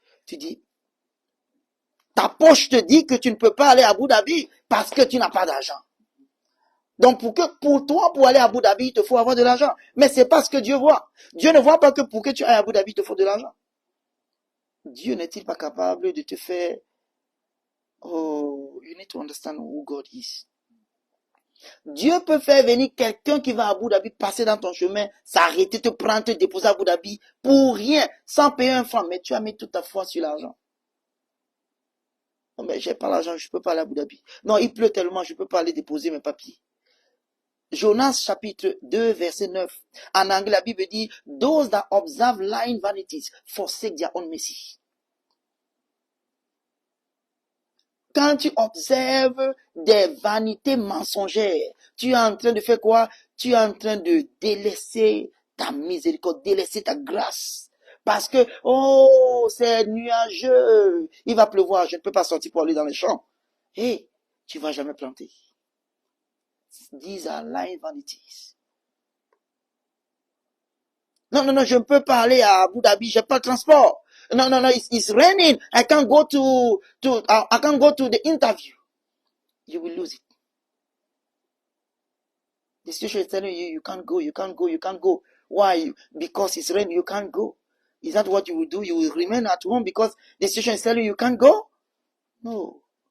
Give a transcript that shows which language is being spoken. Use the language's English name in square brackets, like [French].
[French] Tu dis, ta poche te dit que tu ne peux pas aller à Abu Dhabi parce que tu n'as pas d'argent. Donc, pour toi, pour aller à Abu Dhabi, il te faut avoir de l'argent. Mais c'est pas ce que Dieu voit. Dieu ne voit pas que pour que tu ailles à Abu Dhabi, il te faut de l'argent. Dieu n'est-il pas capable de te faire... [English] Oh, you need to understand who God is. [French] Dieu peut faire venir quelqu'un qui va à Abu Dhabi, passer dans ton chemin, s'arrêter, te prendre, te déposer à Abu Dhabi, pour rien, sans payer un franc. Mais tu as mis toute ta foi sur l'argent. Non, mais j'ai pas l'argent, je peux pas aller à Abu Dhabi. Non, il pleut tellement, je peux pas aller déposer mes papiers. Jonas chapitre 2 verset 9. En anglais, la Bible dit, [English] those that observe lying vanities forsake their own mercy. [French] Quand tu observes des vanités mensongères, tu es en train de faire quoi? Tu es en train de délaisser ta miséricorde, délaisser ta grâce. Parce que, oh, c'est nuageux, il va pleuvoir, je ne peux pas sortir pour aller dans les champs. Et tu vas jamais planter. [English] These are lying vanities. [French] Non, je ne peux pas aller à Abu Dhabi, j'ai pas de transport. [English] No, it's raining. I can't go to the interview. You will lose it. The situation is telling you, you can't go. Why? Because it's raining, you can't go. Is that what you will do? You will remain at home because the situation is telling you can't go? No.